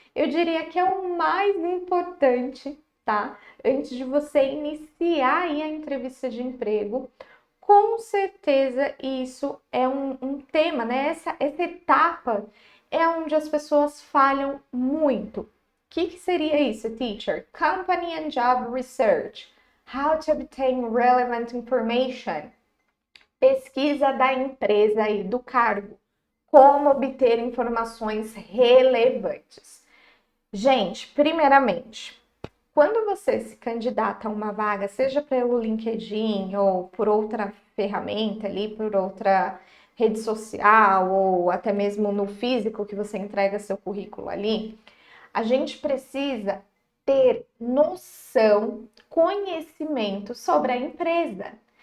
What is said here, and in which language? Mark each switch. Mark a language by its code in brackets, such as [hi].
[pt] Eu diria que é o mais importante, tá? Antes de você iniciar aí a entrevista de emprego, com certeza isso é um tema, né? Essa etapa é onde as pessoas falham muito. O que seria isso, teacher? [en] Company and Job Research. How to obtain relevant information. [pt] Pesquisa da empresa e do cargo. Como obter informações relevantes. Gente, primeiramente, quando você se candidata a uma vaga, seja pelo LinkedIn ou por outra ferramenta ali, por outra rede social ou até mesmo no físico que você entrega seu currículo ali, a gente precisa ter noção, conhecimento sobre a empresa.